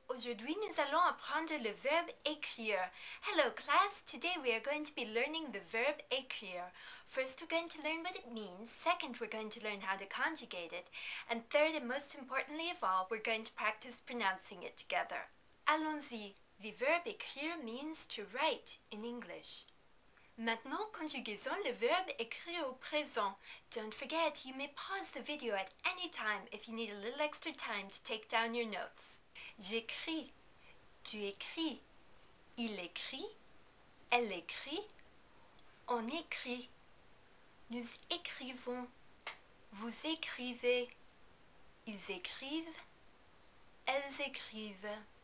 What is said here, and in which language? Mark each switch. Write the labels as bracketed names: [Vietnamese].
[French] Aujourd'hui, nous allons apprendre le verbe écrire. [English] Hello class. Today we are going to be learning the verb écrire. First, we're going to learn what it means. Second, we're going to learn how to conjugate it. And third, and most importantly of all, we're going to practice pronouncing it together. [French] Allons-y. [English] The verb écrire means to write in English. [French] Maintenant, conjugaison le verbe écrire au présent. [English] Don't forget, you may pause the video at any time if you need a little extra time to take down your notes. [French] J'écris, tu écris, il écrit, elle écrit, on écrit, nous écrivons, vous écrivez, ils écrivent, elles écrivent.